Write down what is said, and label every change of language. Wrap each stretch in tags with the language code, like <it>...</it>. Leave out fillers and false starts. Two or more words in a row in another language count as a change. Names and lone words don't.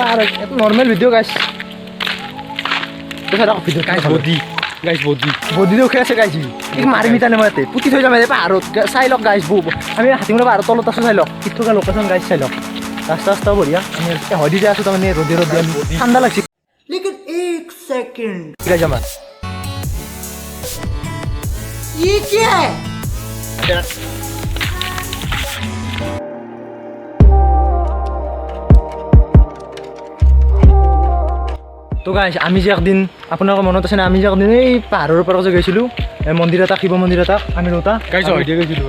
<as>আৰু এটা নৰ্মেল ভিডিঅ' গাইজ বডিটো উঠাই আছে গাইজ, ই মাৰি মিটানে মই ইয়াতে পুতি থৈ যাম পাহাৰত। চাই লওক গাইজ, আমি হাতীমৰা পাহাৰৰ তলত আছোঁ, চাই লওক কি থকা লোকেশ্যন গাইজ, চাই লওক ৰাস্তা ৰাস্তাও বঢ়িয়া। আমি হদি যাই আছোঁ তাৰমানে ৰ'দে আমি ঠাণ্ডা লাগছে।</as> <hi>लेकिन एक सेकंड</hi> <as>গাইজ আমাৰ</as> <hi>ये क्या है?</hi> <as>তো গাইজ আমি যে একদিন, আপোনালোকৰ মনত আছে না, আমি যে একদিন এই পাহাৰৰ পৰা যে গৈছিলোঁ মন্দিৰ এটা, শিৱ মন্দিৰ এটা, আমি দুটা গাইজ আমি হদিয়ে গৈছিলোঁ।</as>